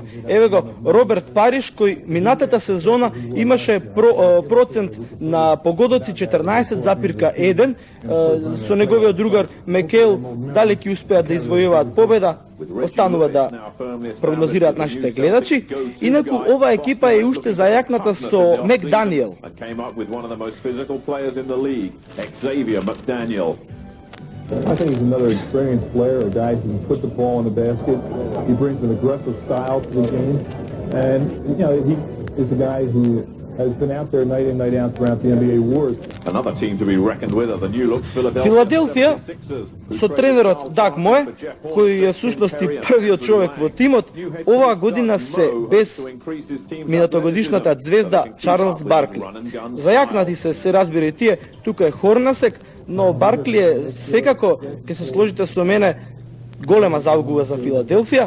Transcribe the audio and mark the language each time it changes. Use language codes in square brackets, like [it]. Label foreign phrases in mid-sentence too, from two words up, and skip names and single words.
[mk] Еве го Роберт Париш, кој минатата сезона имаше процент на погодоци 14,1, со неговиот другар Мекел, дали ќе успеат да извојуваат победа, останува да прогнозираат нашите гледачи. Инаку ова екипа е уште зајакната со Мек Даниел. [en] I think he's another experienced player, a guy who can put the ball in the basket. He brings an aggressive style to the game, and he is a guy who has been out there night in, night out throughout the NBA wars. Another team to be reckoned with are the new look [mk] Филаделфија со тренерот Даг Мое, кој е всушност и првиот човек во тимот, оваа година се без минатогодишната звезда Чарлс Баркли. Зајакнати се разбира и тие, тука е Хорнасек, но Баркли е секако, ќе се сложите со мене, голема загуба за Филаделфија.